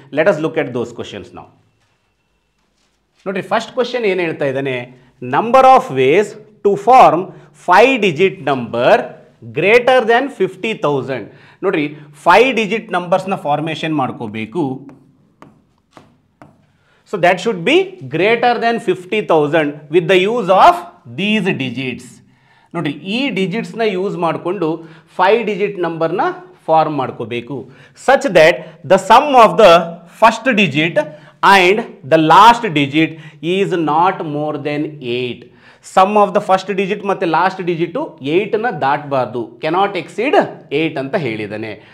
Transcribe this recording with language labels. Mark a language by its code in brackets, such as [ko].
[en] let us look at those questions [kn] ನಾವು. ನೋಡಿರಿ, first question ಏನು ಹೇಳ್ತಾ ಇದ್ದಾನೆ, [en] Number of ways to form 5 digit number greater than 50,000. [kn] ನೋಡಿರಿ, 5 ಡಿಜಿಟ್ ನಂಬರ್ಸ್ನ ಫಾರ್ಮೇಷನ್ ಮಾಡ್ಕೋಬೇಕು. [en] So that should be greater than 50,000 with the use of these digits. [kn] ನೋಡ್ರಿ, ಈ ಡಿಜಿಟ್ಸ್ನ use ಮಾಡಿಕೊಂಡು 5 ಡಿಜಿಟ್ ನಂಬರ್ನ ಫಾರ್ಮ್ ಮಾಡ್ಕೋಬೇಕು. [en] Such that the sum of the first digit and the last digit is not more than 8. [kn] Some of the first digit ಮತ್ತು last digit 8ನ ದಾಟಬಾರ್ದು, [en] cannot exceed 8 [kn] ಅಂತ ಹೇಳಿದ್ದಾನೆ.